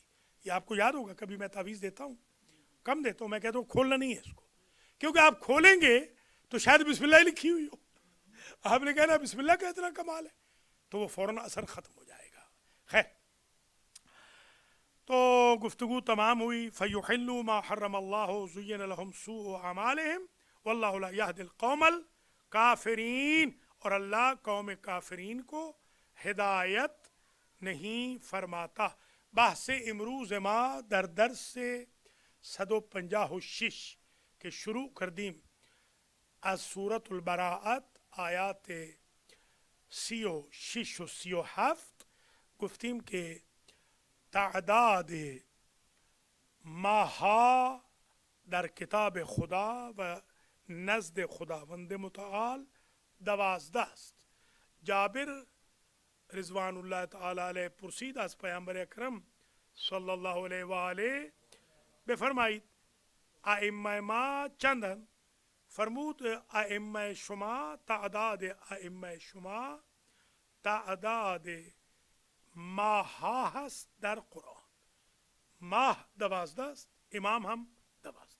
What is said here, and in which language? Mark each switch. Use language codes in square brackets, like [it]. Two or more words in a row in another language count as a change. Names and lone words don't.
[ur] یہ آپ کو یاد ہوگا کبھی میں تعویذ دیتا ہوں کم دیتا ہوں، میں کہتا ہوں کھولنا نہیں ہے اس کو، کیونکہ آپ کھولیں گے تو شاید [ar] بسم اللہ [ur] ہی لکھی ہوئی ہو. آپ نے کہنا [ar] بسم اللہ [ur] کا اتنا کمال ہے تو وہ فوراً اثر ختم ہو جائے گا. خیر تو گفتگو تمام ہوئی. [ar] فَيُحِلُّوا مَا حَرَّمَ اللَّهُ زُيِّنَ لَهُمْ سُوءُ أَعْمَالِهِمْ وَاللَّهُ لَا يَهْدِي الْقَوْمَ الْكَافِرِينَ. [ur] اور اللہ قوم کافرین کو ہدایت نہیں فرماتا. [fa] بحث امروز ما در درس سے 156 کے شروع کردیم از سورة البراءت آیات 36 و 37 گفتیم که تعداد ماها در کتاب خدا و نزد خداوند متعال 12 است. جابر [ar] رضوان اللہ تعالی علیہ [fa] پرسید از پیامبر اکرم [ar] صلی اللہ علیہ وآلہ [fa] بفرمایید ائمه ما چندن؟ فرمود ائمه شما تعداد ائمه شما تعداد ماه ها هست در قرآن. ماه 12 است، امام هم 12.